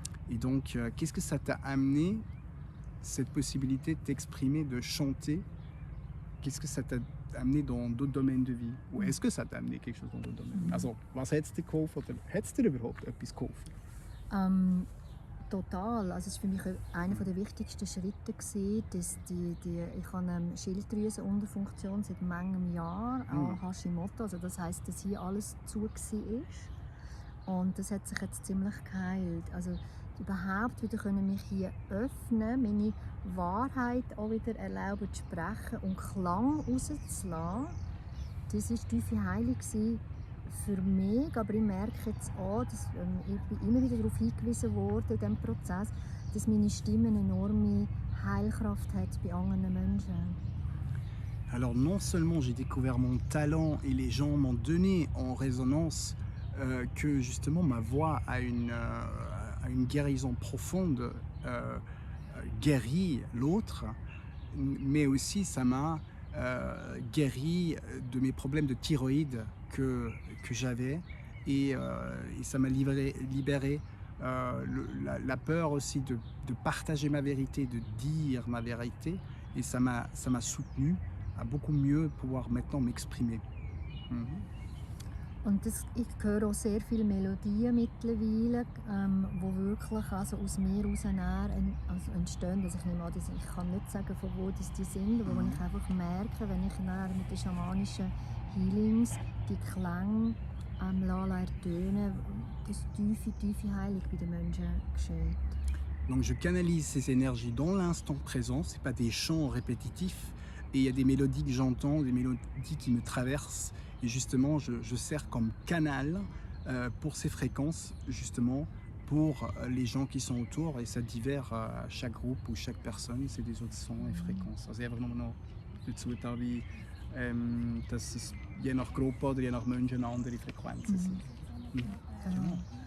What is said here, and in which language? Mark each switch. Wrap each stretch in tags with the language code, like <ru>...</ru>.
<fr>Et donc, qu'est-ce que ça t'a amené, cette possibilité de t'exprimer, de chanter? Qu'est-ce que ça t'a amené dans d'autres domaines de vie? Ou est-ce que ça t'a amené quelque chose dans d'autres domaines?</fr> <de>Also, was hat es dir geholfen oder hat es dir überhaupt etwas geholfen? Total. Also es war für mich einer der wichtigsten Schritte gewesen, dass ich habe eine Schilddrüsenunterfunktion seit manchem Jahr, auch Hashimoto, also das heisst, dass hier alles zu war. Und das hat sich jetzt ziemlich geheilt. Also überhaupt wieder können mich hier öffnen, meine Wahrheit auch wieder erlauben zu sprechen und Klang rauszulassen. Das war tiefe Heilung für mich, aber ich merke jetzt auch, dass ich bin immer wieder darauf hingewiesen worden in diesem Prozess, dass meine Stimme eine enorme Heilkraft hat bei anderen Menschen.</de> <fr>Alors non seulement j'ai découvert mon talent et les gens m'ont donné en résonance que justement ma voix a une guérison profonde, guérit l'autre, mais aussi ça m'a guéri de mes problèmes de thyroïde que j'avais et ça m'a libéré la peur aussi de partager ma vérité, de dire ma vérité, et ça m'a soutenu à beaucoup mieux pouvoir maintenant m'exprimer.</fr> <de>Und ich höre auch sehr viele Melodien mittlerweile, die wirklich also aus mir heraus entstehen. Also ich kann nicht sagen, von wo die sind, aber wenn ich einfach merke, wenn ich mit den schamanischen Healings die Klänge ertönen, dass tiefe Heilung bei den Menschen geschieht.</de> <fr>Donc je canalise ces énergies dans l'instant présent, c'est pas des chants répétitifs, et il y a des mélodies que j'entends, des mélodies qui me traversent, et justement je sers comme canal pour ces fréquences, justement pour les gens qui sont autour, et ça diffère à chaque groupe ou chaque personne, c'est des autres sons et fréquences.</fr> <de>Also einfach nur noch dazu da, wie dass es je nach Gruppe oder je nach Menschen andere Frequenzen sind. Genau.</de>